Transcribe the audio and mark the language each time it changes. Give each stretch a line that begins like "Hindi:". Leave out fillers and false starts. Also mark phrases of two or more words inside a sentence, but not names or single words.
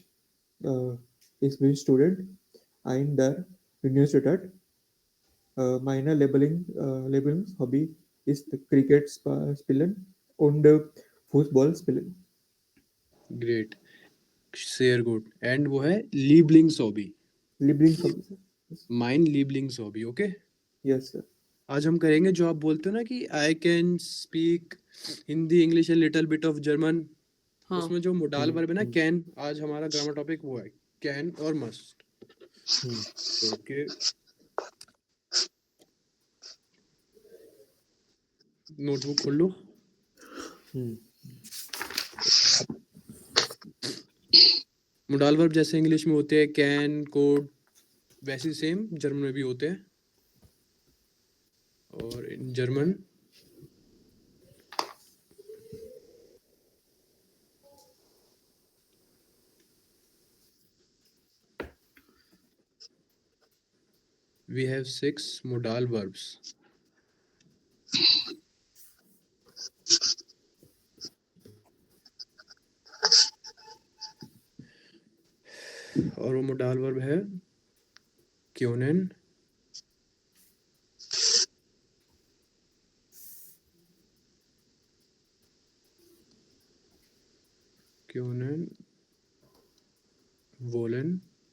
German: Ich bin Student an der Universität. Meine Lieblingshobby ist Cricket spielen und Fußball spielen. Great. Sehr gut.
Hindi: And वो है Lieblingshobby.
English: Lieblingshobby, sir. Yes.
German: Mein Lieblingshobby, okay?
English: Yes, sir.
Hindi: आज हम करेंगे जो आप बोलते हो ना कि
English: I can speak Hindi English and little bit of German.
Hindi: हाँ. उसमें जो
English: modal verb
Hindi: है ना कैन, आज हमारा
English: grammar topic
Hindi: वो है कैन और मस्ट. ओके. नोटबुक खोल लो.
English: modal verb
Hindi: जैसे इंग्लिश में होते हैं
English: can, could,
Hindi: वैसे सेम जर्मन में भी होते हैं.
English: और in German we have 6 modal verbs.
Hindi: और वो
English: modal verb
Hindi: है क्योनेन, वोलन,